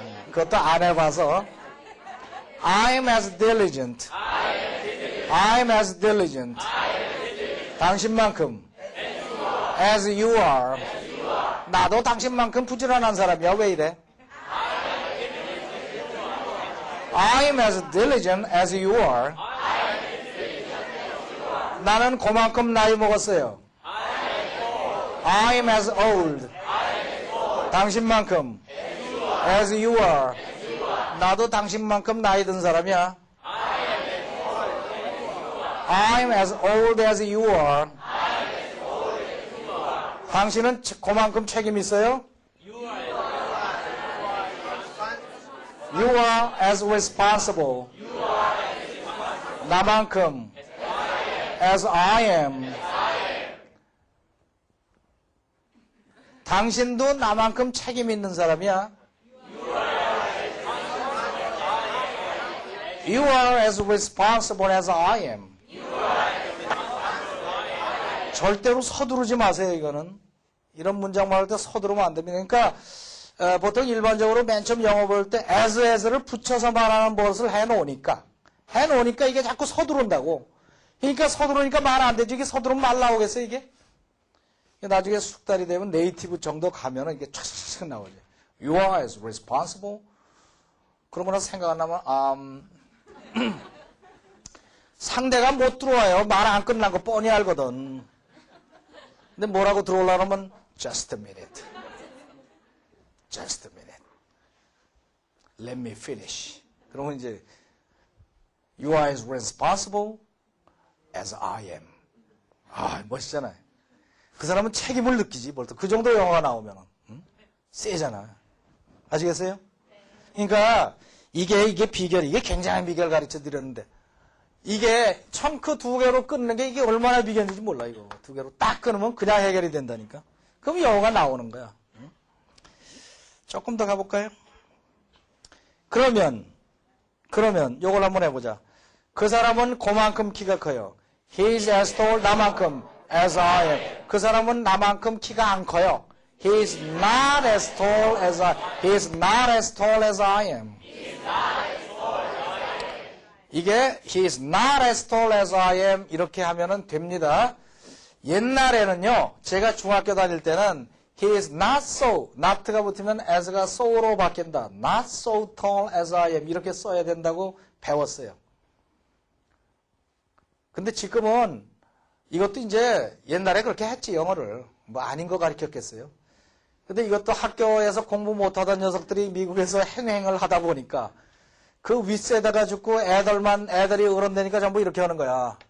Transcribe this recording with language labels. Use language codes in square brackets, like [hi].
[ko] 그것도 안 해봐서. [en] I'm as diligent. I'm as diligent. 당신만큼. As you are. [ko] 나도 당신만큼 부지런한 사람이야. 왜 이래? [en] I'm as diligent as you are. [ko] 나는 그만큼 나이 먹었어요. [en] I'm as old. 당신만큼. As you are. [ko] 나도 당신만큼 나이 든 사람이야. [en] I'm as old as you are. [ko] 당신은 그만큼 책임 있어요? [en] You are as responsible. 나만큼. As I am. [ko] 당신도 나만큼 책임 있는 사람이야. [en] You are as responsible as I am. [ko] 절대로 서두르지 마세요, 이거는. 이런 문장 말할 때 서두르면 안 됩니다. 그러니까 보통 일반적으로 맨 처음 영어 볼 때 as를 붙여서 말하는 버릇을 해놓으니까 이게 자꾸 서두른다고. 그러니까 서두르니까 말 안 되지. 이게 서두르면 말 나오겠어요, 이게? 나중에 숙달이 되면 네이티브 정도 가면은 이게 촥촥 나오죠. [en] You are as responsible. [ko] 그러면 생각 안 나면, 상대가 못 들어와요. 말 안 끝난 거 뻔히 알거든. 근데 뭐라고 들어오려고 하면, [en] just a minute. Just a minute. Let me finish. [ko] 그러면 이제, [en] you are as responsible as I am. [ko] 아, 멋있잖아요. 그 사람은 책임을 느끼지. 그 정도 영화가 나오면은. 세잖아. 아시겠어요? 그러니까, 이게 비결, 이게 굉장한 비결 가르쳐 드렸는데, 이게 청크 2개로 끊는 게 이게 얼마나 비결인지 몰라, 이거. 2개로 딱 끊으면 그냥 해결이 된다니까. 그럼 영어가 나오는 거야. 조금 더 가볼까요? 그러면, 요걸 한번 해보자. 그 사람은 그만큼 키가 커요. [en] He is as tall, 나만큼, as I am. [ko] 그 사람은 나만큼 키가 안 커요. [en] He is not as tall as He is not as tall as I am. 이게 He is not as tall as I am [ko] 이렇게 하면은 됩니다. 옛날에는요, 제가 중학교 다닐 때는 [en] He is not so, [ko] not가 붙으면 as가 so로 바뀐다. [en] Not so tall as I am [ko] 이렇게 써야 된다고 배웠어요. 근데 지금은 이것도 이제 옛날에 그렇게 했지, 영어를. 뭐 아닌 거 가르쳤겠어요. 근데 이것도 학교에서 공부 못하던 녀석들이 미국에서 행행을 하다 보니까 그 윗세다가 죽고 애들이 어른되니까 전부 이렇게 하는 거야.